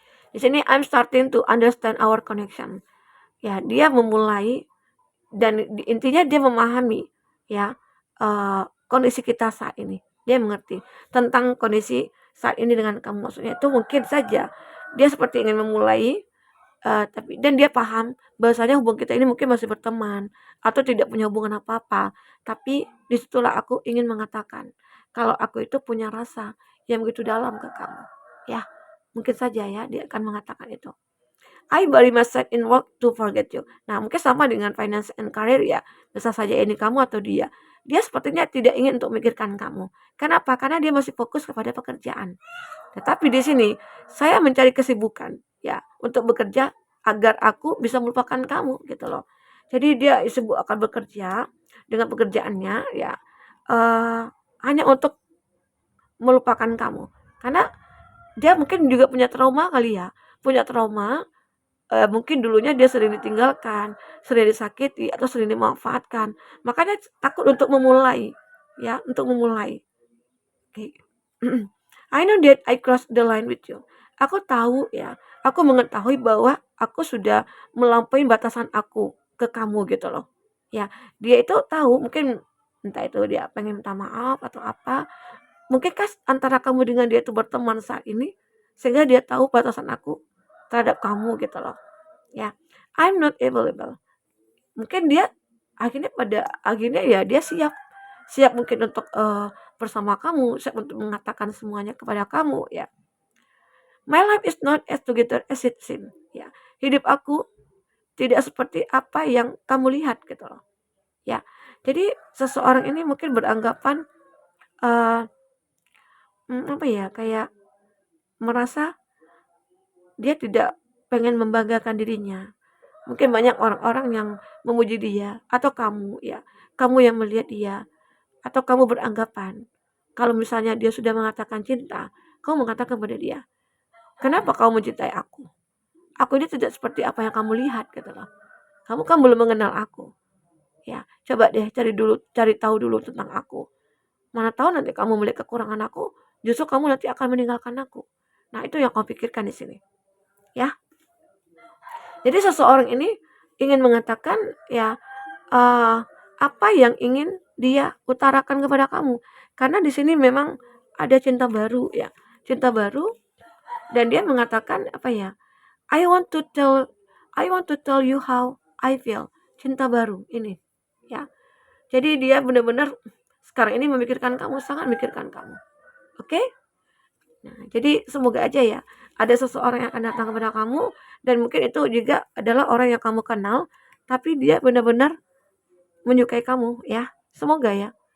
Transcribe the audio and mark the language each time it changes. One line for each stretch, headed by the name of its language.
Indonesian: Di sini
English: I'm starting to understand our connection.
Indonesian: Ya, dia memulai dan intinya dia memahami ya kondisi kita saat ini. Dia mengerti tentang kondisi saat ini dengan kamu. Maksudnya itu mungkin saja dia seperti ingin memulai tapi dan dia paham bahwasanya hubungan kita ini mungkin masih berteman atau tidak punya hubungan apa-apa. Tapi disitulah aku ingin mengatakan kalau aku itu punya rasa yang begitu dalam ke kamu. Ya, mungkin saja ya dia akan mengatakan itu.
English: I bury myself in work to forget you.
Indonesian: Nah, mungkin sama dengan finance and career ya. Bisa saja ini kamu atau dia. Dia sepertinya tidak ingin untuk memikirkan kamu. Kenapa? Karena dia masih fokus kepada pekerjaan. Tetapi di sini saya mencari kesibukan ya untuk bekerja agar aku bisa melupakan kamu gitu loh. Jadi dia sibuk akan bekerja dengan pekerjaannya ya hanya untuk melupakan kamu. Karena dia mungkin juga punya trauma kali ya. Punya trauma mungkin dulunya dia sering ditinggalkan, sering disakiti atau sering dimanfaatkan. Makanya takut untuk memulai ya, untuk memulai. Oke.
English: I know that I crossed the line with you.
Indonesian: Aku tahu ya, aku mengetahui bahwa aku sudah melampaui batasan aku ke kamu gitu loh. Ya, dia itu tahu mungkin entah itu dia pengen minta maaf atau apa. Mungkin antara kamu dengan dia itu berteman saat ini sehingga dia tahu batasan aku terhadap kamu gitu loh. Ya,
English: I'm not available.
Indonesian: Mungkin dia akhirnya ya dia siap mungkin untuk bersama kamu, siap untuk mengatakan semuanya kepada kamu ya.
English: My life is not as together as it seems ya.
Indonesian: Hidup aku tidak seperti apa yang kamu lihat gitu loh. Ya. Jadi seseorang ini mungkin beranggapan apa ya, kayak merasa dia tidak pengen membanggakan dirinya. Mungkin banyak orang-orang yang memuji dia atau kamu ya. Kamu yang melihat dia atau kamu beranggapan kalau misalnya dia sudah mengatakan cinta, kamu mengatakan kepada dia, "Kenapa kamu mencintai aku? Aku ini tidak seperti apa yang kamu lihat," gitu loh. "Kamu kan belum mengenal aku. Ya, coba deh cari tahu dulu tentang aku. Mana tahu nanti kamu melihat kekurangan aku, justru kamu nanti akan meninggalkan aku." Nah, itu yang kamu pikirkan di sini, ya. Jadi seseorang ini ingin mengatakan ya apa yang ingin dia utarakan kepada kamu. Karena di sini memang ada cinta baru ya, cinta baru dan dia mengatakan apa ya?
English: I want to tell you how I feel.
Indonesian: Cinta baru ini ya. Jadi dia benar-benar sekarang ini memikirkan kamu, sangat memikirkan kamu. Oke? Nah, jadi semoga aja ya ada seseorang yang akan datang kepada kamu dan mungkin itu juga adalah orang yang kamu kenal, tapi dia benar-benar menyukai kamu ya. Semoga ya.